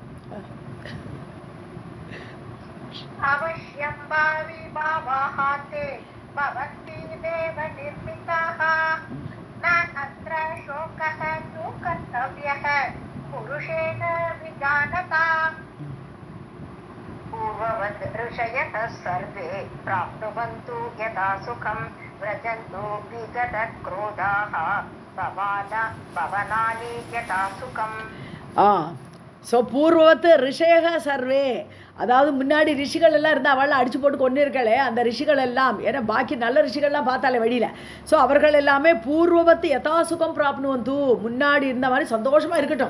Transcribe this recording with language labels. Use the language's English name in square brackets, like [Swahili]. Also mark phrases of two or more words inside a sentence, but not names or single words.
[Sanskrit] अवश्यं भावि भावा हि ते भवन्ति देव निर्मिताः न अत्र शोकः तु कर्तव्यः पुरुषेण विजानता. पूर्ववत् ऋषयः सर्वे प्राप्नुवन्तु यथा सुखं व्रजन्तु विगतक्रोधाः भवनानि यथा सुखं. [Tamil] ஸோ [Sanskrit] पूर्ववत् ऋषयः सर्वे [Tamil] அதாவது முன்னாடி ரிஷிகள் எல்லாம் இருந்தால் அவள் அடிச்சு போட்டு கொண்டு இருக்காளே அந்த ரிஷிகள் எல்லாம், ஏன்னா பாக்கி நல்ல ரிஷிகள்லாம் பார்த்தாலே வழியில். ஸோ அவர்கள் எல்லாமே [Sanskrit] पूर्ववत् यथासुखं प्राप्नुवन्तु [Tamil] முன்னாடி இருந்த மாதிரி சந்தோஷமாக இருக்கட்டும்.